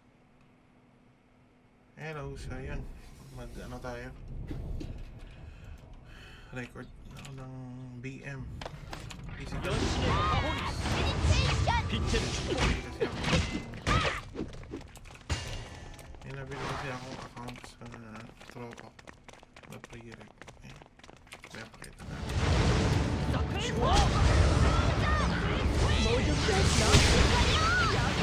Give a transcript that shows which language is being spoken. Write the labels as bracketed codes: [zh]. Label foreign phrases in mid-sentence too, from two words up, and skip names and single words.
[tl] Hello, so yun, tayo. record ako ng BM. Physical. [ko] 연신의 파호리스 빛의 축복 [tl] Kasi ako may nabili kasi akong account sa tropa na pre-rec. Kaya pakita na. [ko] 좋아 모두 피했어.